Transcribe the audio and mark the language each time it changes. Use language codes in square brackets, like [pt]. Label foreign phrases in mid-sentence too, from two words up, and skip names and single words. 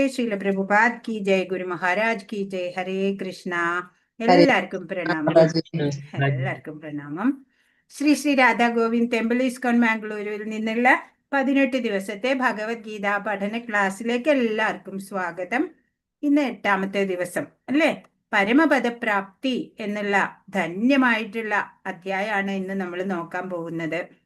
[hi] श्रील प्रभुपाद की जय. गुरु महाराज की जय. हरे कृष्ണ. [ml] എല്ലാവർക്കും പ്രണാമം. എല്ലാവർക്കും പ്രണാമം. ശ്രീ ശ്രീ രാധാ ഗോവിന്ദ് ടെമ്പിൾ ഇസ്കോൺ മാംഗ്ലൂരിൽ നിന്നുള്ള 18 ദിവസത്തെ ഭഗവത്ഗീത പഠന ക്ലാസ്സിലേക്ക് എല്ലാവർക്കും സ്വാഗതം. ഇന്ന് 8ാമത്തെ ദിവസം അല്ലേ? പരമപദപ്രാപ്തി എന്നുള്ള ധന്യമായിട്ടുള്ള അധ്യായമാണ് ഇന്ന് നമ്മൾ നോക്കാൻ പോകുന്നത്.